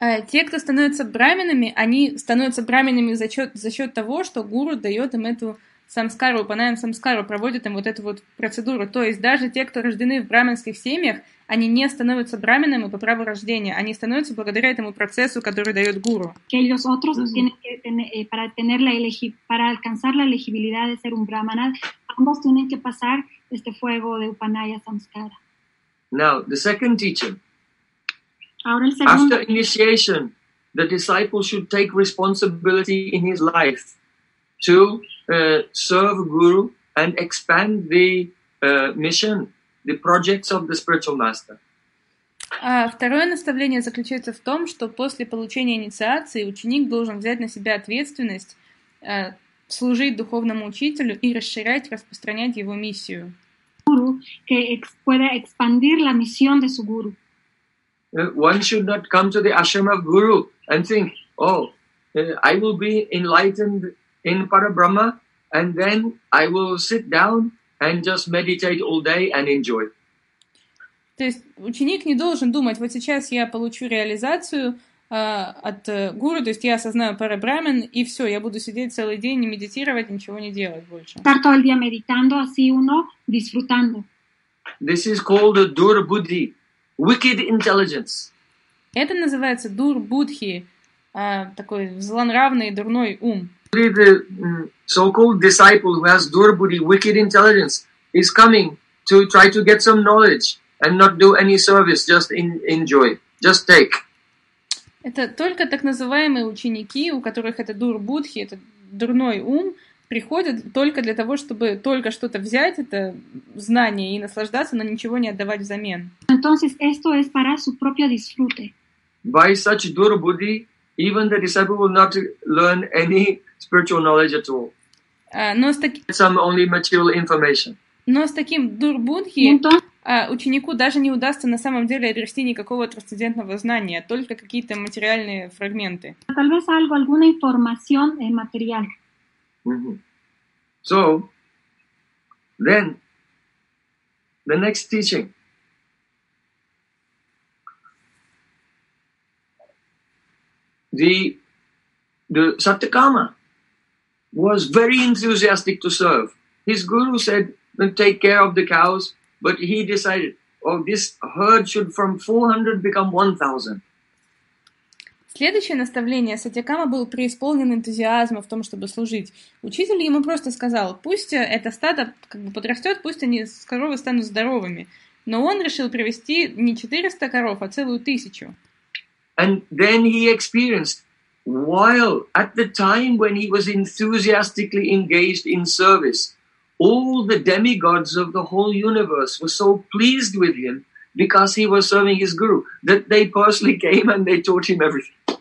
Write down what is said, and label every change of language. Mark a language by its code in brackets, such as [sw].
[ru] Те, кто становятся брахманами, они становятся брахманами за счет того, что гуру дает им эту самскару, упанаян самскару, проводит им вот эту вот процедуру. То есть даже те, кто рождены в брахманских семьях, они не становятся брахманами по праву рождения, они становятся благодаря этому процессу, который дает гуру. [es] Que los otros tienen que tener para tener la elegi para alcanzar la elegibilidad de ser un brahmana, ambos tienen que pasar este fuego de upanaya samskara. [en] Now the second teaching. [es] Ahora el segundo. [en] After initiation, the disciple should take responsibility in his life to serve Guru and expand the mission, the projects of the spiritual master. [ru] Второе наставление заключается в том, что после получения инициации ученик должен взять на себя ответственность служить духовному учителю и расширять, распространять его миссию. [es] Guru, que pueda expandir la misión de su guru. [en] One should not come to the ashram of Guru and think, oh, I will be enlightened in Parabrahma, and then I will sit down and just meditate all day and enjoy. [ru] То есть ученик не должен думать, вот сейчас я получу реализацию от гуру, то есть я осознаю парабрамин, и все, я буду сидеть целый день и медитировать, ничего не делать больше. [es] Estar todo el día meditando, así uno, disfrutando. [en] This is called a durbuddhi, wicked intelligence. [ru] Это называется дурбудхи, такой злонравный, дурной ум. [en] The so-called disciple who has durbuddhi, wicked intelligence, is coming to try to get some knowledge and not do any service, just enjoy, just take. [ru] Это только так называемые ученики, у которых это дурбудхи, это дурной ум, приходят только для того, чтобы только что-то взять, это знание, и наслаждаться, но ничего не отдавать взамен. [es] Entonces, esto es para su propio disfrute. [en] By such durbuddhi, even the disciple will not learn any spiritual knowledge at all. Some only material information. [ru] Но с таким дурбудхи ученику даже не удастся на самом деле обрести никакого трансцендентного знания, только какие-то материальные фрагменты. [es] Tal vez algo, alguna información material. [en] So, then, the next teaching. The Satyakama was very enthusiastic to serve. His guru said, take care of the cows, but he decided, oh, this herd should from 400 become 1,000. [ru] Следующее наставление. Сатьякама был преисполнен энтузиазма в том, чтобы служить. Учитель ему просто сказал, пусть это стадо как бы подрастет, пусть они с коровы станут здоровыми. Но он решил привести не 400 коров, а целую тысячу. [en] And then he experienced, while at the time when he was enthusiastically engaged in service, all the demigods of the whole universe were so pleased with him because he was serving his guru that they personally came and they taught him everything.